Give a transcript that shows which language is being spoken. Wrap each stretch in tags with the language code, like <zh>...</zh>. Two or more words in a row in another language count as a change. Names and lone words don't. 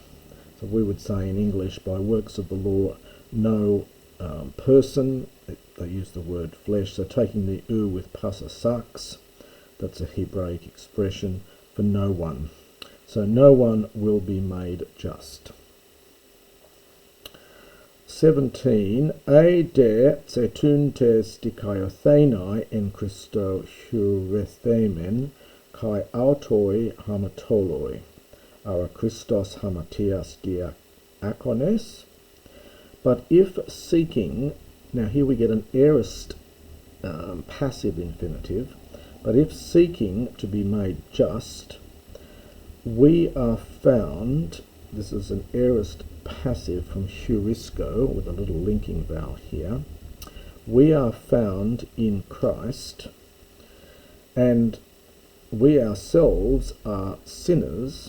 <en>So we would say in English, by works of the law, no person, they use the word flesh, so taking the u with</en> <el>πᾶσα σάρξ,</el> <en>that's a Hebraic expression for no one. So no one will be made just. 17.</en> <el>εἰ δὲ ζητοῦντες δικαιωθῆναι ἐν Χριστῷ εὑρέθημεν καὶ αὐτοὶ ἁμαρτωλοί, ἆρα Χριστὸς ἁμαρτίας διάκονος.</el> <en>But if seeking, now here we get an aorist passive infinitive, but if seeking to be made just, we are found, this is an aorist passive from heurisco with a little linking vowel here, we are found in Christ, and we ourselves are sinners.</en>